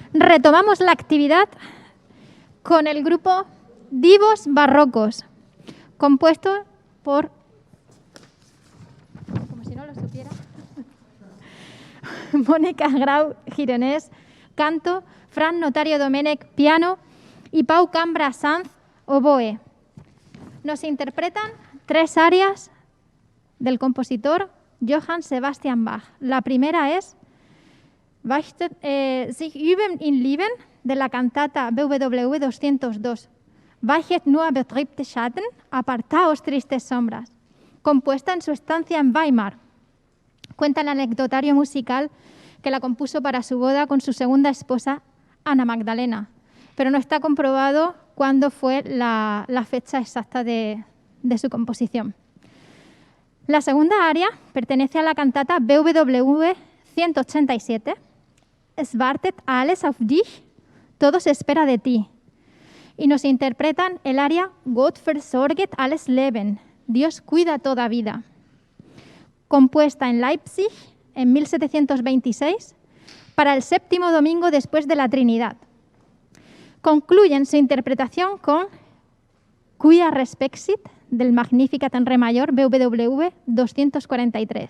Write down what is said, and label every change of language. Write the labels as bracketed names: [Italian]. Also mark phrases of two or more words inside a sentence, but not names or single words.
[Spanish] retomamos la actividad con el grupo Divos Barrocos, compuesto por, como si no lo supiera, Mónica Grau, gironés, canto, Fran Notario Domènech, piano, y Pau Cambra Sanz, oboe. Nos interpretan 3 arias del compositor Johann Sebastian Bach. La primera es Sich üben in Lieben, de la cantata BWV 202. Weichet nur betrübte Schatten, apartaos tristes sombras, compuesta en su estancia en Weimar. Cuenta el anecdotario musical que la compuso para su boda con su segunda esposa, Ana Magdalena, pero no está comprobado cuándo fue la fecha exacta de su composición. La segunda aria pertenece a la cantata BWV 187, Es wartet alles auf dich, todo se espera de ti, y nos interpretan el aria Gott versorget alles Leben, Dios cuida toda vida, compuesta en Leipzig en 1726 para el 7º domingo después de la Trinidad. Concluyen su interpretación con Quia respexit del Magnificat en re mayor BWV 243.